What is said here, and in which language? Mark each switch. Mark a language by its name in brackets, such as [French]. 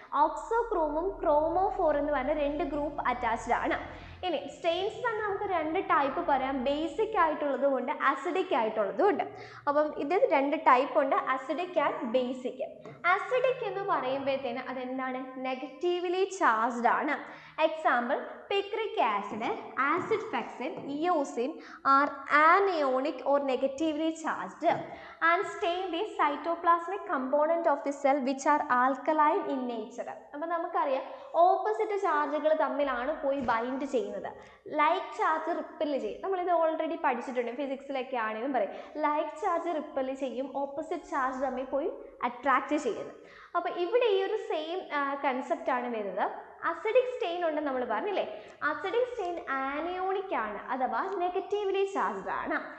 [Malayalam] ഓക്സോക്രോമും ക്രോമോഫോർ എന്ന് പറഞ്ഞ 2 group attached ആണ്. ഇനി സ്റ്റെയിൻസ് തന്നെ നമുക്ക് 2 ടൈപ്പ് പറയാം. ബേസിക് ആയിട്ടുള്ളതും ഉണ്ട്, അസിഡിക് ആയിട്ടുള്ളതും ഉണ്ട്. അപ്പം ഇത് 2 ടൈപ്പ് ഉണ്ട്, അസിഡിക് ആൻഡ് ബേസിക്. അസിഡിക് എന്ന് പറയുമ്പോഴത്തേന് അതെന്താണ്? നെഗറ്റീവ്ലി ചാർജ്ഡ് ആണ്. [English] Example picric acid, acid fuchsin, eosin are anionic or negatively charged and stain the cytoplasmic component of the cell which are alkaline in nature. [Malayalam] അപ്പോൾ നമുക്കറിയാം ഓപ്പോസിറ്റ് ചാർജുകൾ തമ്മിലാണ് പോയി bind ചെയ്യുന്നത്. Like charge ripple ചെയ്യും. നമ്മളിത് ഓൾറെഡി പഠിച്ചിട്ടുണ്ട്, ഫിസിക്സിലൊക്കെ ആണെങ്കിലും പറയും ലൈക്ക് ചാർജ് റിപ്പൽ ചെയ്യും, ഓപ്പോസിറ്റ് ചാർജ് തമ്മിൽ പോയി അട്രാക്റ്റ് ചെയ്യുന്നത്. അപ്പോൾ ഇവിടെ ഈ ഒരു സെയിം കൺസെപ്റ്റ് ആണ് വരുന്നത്. അസിഡിക് സ്റ്റെയിൻ ഉണ്ടെന്ന് നമ്മൾ പറഞ്ഞില്ലേ, അസിഡിക് സ്റ്റെയിൻ ആനയോണിക് ആണ് അഥവാ നെഗറ്റീവ്ലി ചാർജ്ഡ് ആണ്.